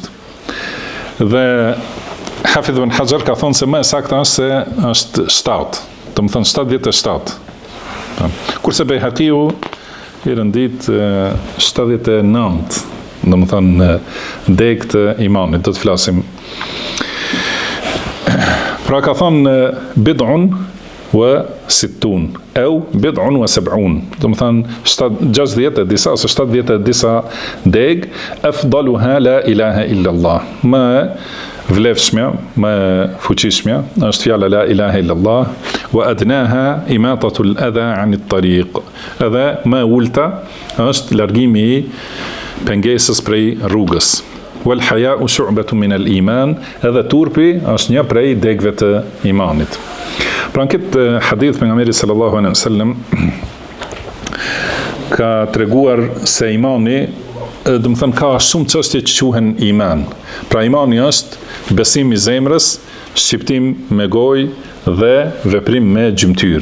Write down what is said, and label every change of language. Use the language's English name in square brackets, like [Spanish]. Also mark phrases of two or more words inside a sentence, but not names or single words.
[Albanian] Dhe Hafidh ibn Hajar ka thonë se më e saktë është se është 7, do më thënë 77. Kurse Bejhaqiu i rëndit 79, do më thënë deg të imanit, do të flasim. Pra ka thonë [Arabic] بضع وستون أو بضع وسبعون. [Albanian] Do më thënë 60 e disa ose 70 e disa deg, [Arabic] أفضلها لا إله إلا الله. [Albanian] Më vlefshmja, më fuqishmja është fjala [Arabic] لا إله إلا الله, وأدناها إماطة الأذى عن الطريق. [Albanian] Edhe më ulta është largimi i pengesës prej rrugës. [Arabic] والحياء شعبة من الإيمان, [Albanian] edhe turpi është një prej degëve të imanit. Pra në këtë hadith pejgamberi [Arabic] صلى الله عليه وسلم [Albanian] ka treguar se imani, do të thënë, ka shumë çështje që quhen iman. Pra imani është besim i zemrës, shqiptim me gojë dhe veprim me gjymtyr.